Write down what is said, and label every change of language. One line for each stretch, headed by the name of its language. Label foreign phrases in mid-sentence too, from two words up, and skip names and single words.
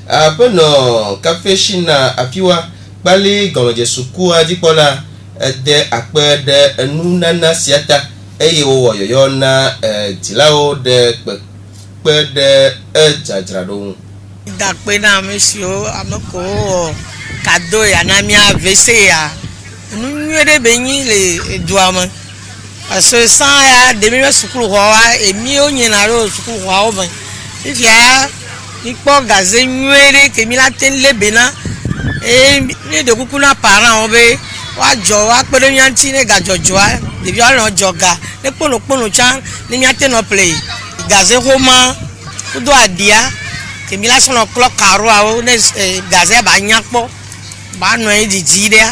Ewe: Aƒenɔ Kafeshina afiwa Kpali gɔmedze sukua dzikpɔla ede akpe ɖe enunana sia ta eye wowɔ yɔyɔ na dzilawo ɖe kpekpe ɖe edzadzraɖo ŋu. Dakpe na ame siwo ame kowo kado ya na mía vese ya nu nyuie ɖe be nyi le edua me
French: parce que
Ewe: sans ya de mi be sukuxɔa emiwo nyina ɖo sukuxɔawo me fifia mikpɔ gaze nyuie ɖe ke mi la te le bena eye mi de kuku na parents wo be woadzɔ woakpe ɖe mía ŋuti ne gadzɔdzɔa ɖeviawo nɔ dzɔ ga ne kponokpono tsã ne míate nɔ ple gaze xɔma kudo aɖia ke mi la sɔ nɔ klɔ karoawo ne gaze ba nya kpɔ ba nɔ anyi didi ɖea.